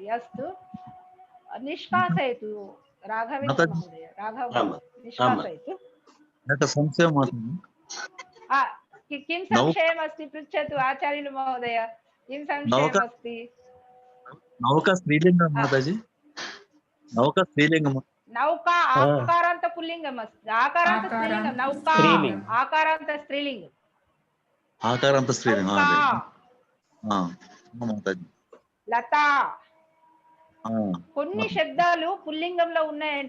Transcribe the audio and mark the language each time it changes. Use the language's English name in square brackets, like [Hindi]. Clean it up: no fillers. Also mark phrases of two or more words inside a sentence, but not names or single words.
[Sanskrit] अस्तु, निष्कासयतु राघवेन्द्र महोदय. निष्कासयतु. किं संशयमस्ति? पृच्छतु आचार्युలు महोदय. किं संशयमस्ति? नौका स्त्रीलिङ्गं माताजि. [Telugu] నౌక స్త్రీలింగము. [Sanskrit] నౌక ఆకారాంత పుల్లింగం అస్తి. ఆకారాంత స్త్రీలింగం. నౌక [Telugu] స్త్రీలింగం. ఆకారాంత స్త్రీలింగం. ఆకారంత స్త్రీలింగం. నౌకా, మాతాజీ. లత. కొన్ని శబ్దాలు పుల్లింగంలో ఉన్నాయంట.